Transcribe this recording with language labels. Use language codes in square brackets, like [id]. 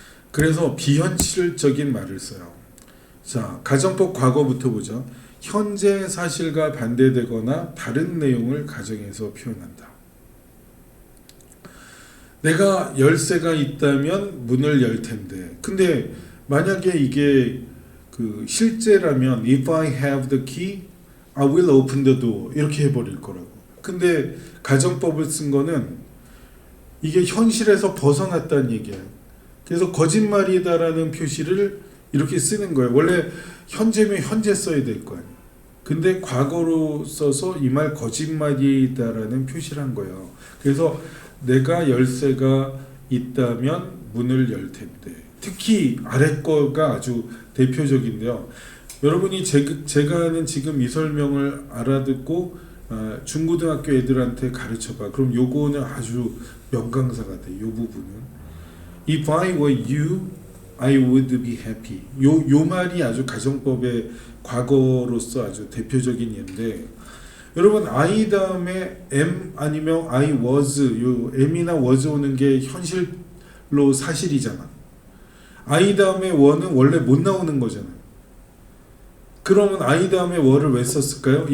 [ko] 그래서 비현실적인 말을 써요. 자, 가정법 과거부터 보죠. 현재 사실과 반대되거나 다른 내용을 가정에서 표현한다. 내가 열쇠가 있다면 문을 열 텐데. 근데 만약에 이게 그 실제라면 [en] if I have the key, I will open the door [ko] 이렇게 해버릴 거라고. 근데 가정법을 쓴 거는 이게 현실에서 벗어났다는 얘기예요. 그래서 거짓말이다라는 표시를 이렇게 쓰는 거예요. 원래 현재면 현재 써야 될 거 아니에요. 근데 과거로 써서 이 말 거짓말이다라는 표시를 한 거예요. 그래서 내가 열쇠가 있다면 문을 열 텐데. 특히 아래 거가 아주 대표적인데요. 여러분이 제가 하는 지금 이 설명을 알아듣고 중고등학교 애들한테 가르쳐봐. 그럼 요거는 아주 명강사가 돼. 요 부분은. [en] If I were you, I would be happy. [ko] 요 말이 아주 가정법의 과거로서 아주 대표적인 예인데, 여러분 I 다음에 am 아니면 I was, 요 am이나 was 오는 게 현실로 사실이잖아. I 다음에 were는 원래 못 나오는 거잖아요. 그러면 I 다음에 were를 왜 썼을까요?